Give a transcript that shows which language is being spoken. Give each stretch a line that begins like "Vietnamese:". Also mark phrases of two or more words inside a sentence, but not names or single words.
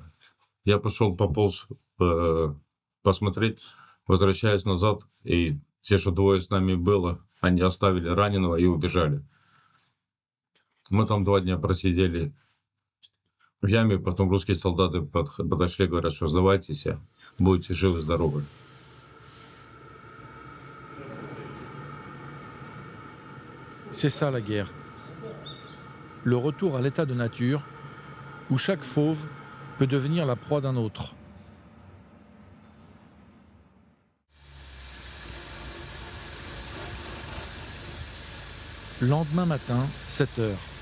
Russian: Я пошел, пополз посмотреть, возвращаюсь назад, и те, что 2 с нами было, они оставили раненого и убежали. Мы там 2 дня просидели в яме, потом русские солдаты подошли, говорят, что сдавайтесь, будете живы-здоровы.
French: C'est ça la guerre. Le retour à l'état de nature, où chaque fauve peut devenir la proie d'un autre. Lendemain matin, 7 heures.